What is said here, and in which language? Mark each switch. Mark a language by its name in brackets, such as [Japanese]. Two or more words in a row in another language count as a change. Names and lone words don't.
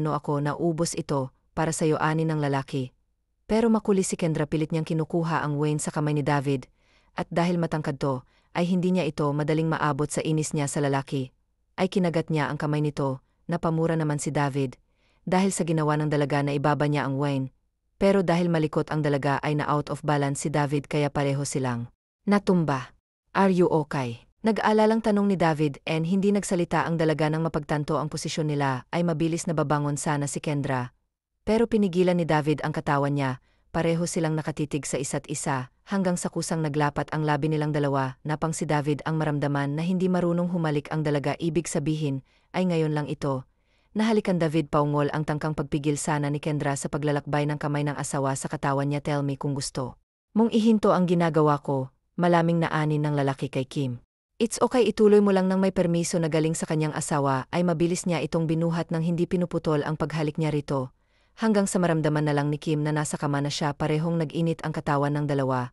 [Filipino] No, ako na ubos ito, para sa'yo, ani ng lalaki. Pero makulis si Kendra, pilit niyang kinukuha ang wine sa kamay ni David, at dahil matangkad to, ay hindi niya ito madaling maabot sa inis niya sa lalaki. Ay kinagat niya ang kamay nito, napamura naman si David, dahil sa ginawa ng dalaga na ibaba niya ang wine. Pero dahil malikot ang dalaga ay na [English] out of balance [Filipino] si David, kaya pareho silang natumba. [English] Are you okay? [Filipino] Nag-aalalang tanong ni David, and hindi nagsalita ang dalaga. Nang mapagtanto ang posisyon nila ay mabilis na babangon sana si Kendra. Pero pinigilan ni David ang katawan niya, pareho silang nakatitig sa isa't isa, hanggang sa kusang naglapat ang labi nilang dalawa. Napang si David ang maramdaman na hindi marunong humalik ang dalaga, ibig sabihin ay ngayon lang ito. Nahalikan David, paungol ang tangkang pagpigil sana ni Kendra sa paglalakbay ng kamay ng asawa sa katawan niya. [English] Tell me [Filipino] kung gusto mong ihinto ang ginagawa ko, malaming na ani ng lalaki kay Kim. [English] It's okay, [Filipino] ituloy mo lang. Nang may permiso na galing sa kanyang asawa ay mabilis niya itong binuhat nang hindi pinuputol ang paghalik niya rito. Hanggang sa maramdaman na lang ni Kim na nasa kama na siya, parehong nag-init ang katawan ng dalawa.